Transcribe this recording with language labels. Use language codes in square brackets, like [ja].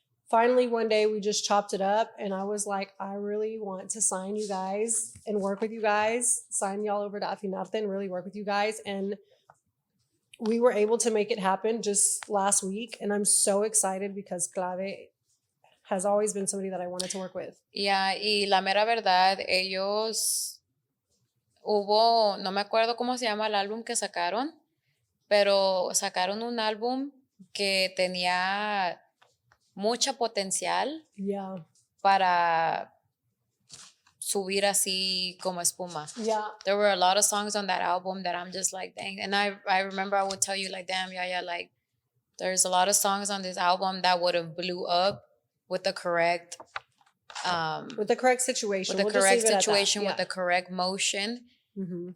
[en] finally one day we just chopped it up, and I was like, I really want to sign you guys and work with you guys, sign y'all over to Afinarte and really work with you guys. And we were able to make it happen just last week, and I'm so excited because Clave has always been somebody that I wanted to work with. [es] Yeah, y la mera verdad, ellos no me acuerdo cómo se llama el álbum que sacaron, pero sacaron un álbum que tenía mucha potencial para subir así como espuma. [en] Yeah. There were a lot of songs on that album that I'm just like, dang. And I remember I would tell you like, damn, YaYa, like, there's a lot of songs on this album that would have blew up with the correct situation. With the correct motion. Mm-hmm.